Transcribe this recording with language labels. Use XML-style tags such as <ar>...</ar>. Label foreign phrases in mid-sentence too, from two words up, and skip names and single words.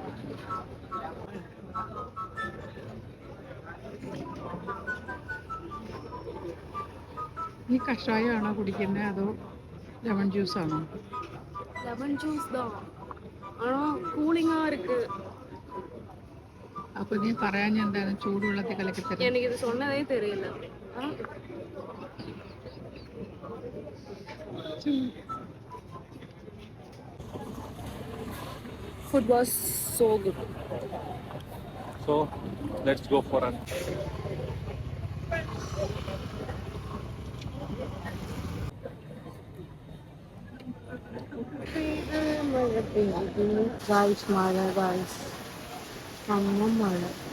<ml>നീ കഷായമാണോ കുടിക്കുന്നത് അതോ</ml> <en>lemon juice</en> <ml>ആണോ?</ml> <en>lemon juice</en> <ta>தான், ஆனால் கூலிங்காக இருக்கு.</ta> <ml>അപ്പൊ നീ പറയാൻ എന്താണ് ചൂടുവെള്ളത്തിൽ കലക്കി തരാം?</ml> <ta>எனக்கு இது சொன்னதே தெரியல.</ta> <en>Food was so good. So let's go for an Guys,</en> <ta>மழை guys, செம்ம மழை.</ta>